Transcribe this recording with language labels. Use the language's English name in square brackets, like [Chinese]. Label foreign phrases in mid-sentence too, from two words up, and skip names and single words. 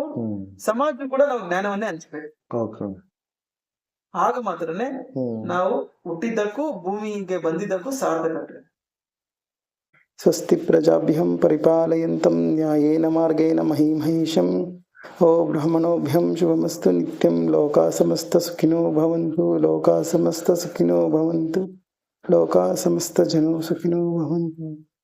[Kannada] ಸಮಾಜ ಕೂಡ ನಾವು ಜ್ಞಾನವನ್ನೇ ಹಂಚಬೇಕು. ಆಗ ಮಾತ್ರನೇ ನಾವು ಹುಟ್ಟಿದ್ದಕ್ಕೂ ಭೂಮಿಗೆ ಬಂದಿದ್ದಕ್ಕೂ ಸಾರ್ಥಕತೆ. [Sanskrit] ಸ್ವಸ್ತಿ ಪ್ರಜಾಭ್ಯಂ ಪರಿಪಾಲಯಂತಂ ನ್ಯಾಯೇನ ಮಾರ್ಗೇಣ ಮಹೀಮಹೇಶಂ. ಓ ಬ್ರಾಹ್ಮಣೋಭ್ಯಂ ಶುಭಮಸ್ತು ನಿತ್ಯಂ. ಲೋಕಾ ಸಮಸ್ತ ಸುಖಿನೋ ಭವಂತು. ಲೋಕಾ ಸಮಸ್ತ ಸುಖಿನೋ ಭವಂತು. ಲೋಕಾ ಸಮಸ್ತ ಜನೋ ಸುಖಿನೋ ಭವಂತು.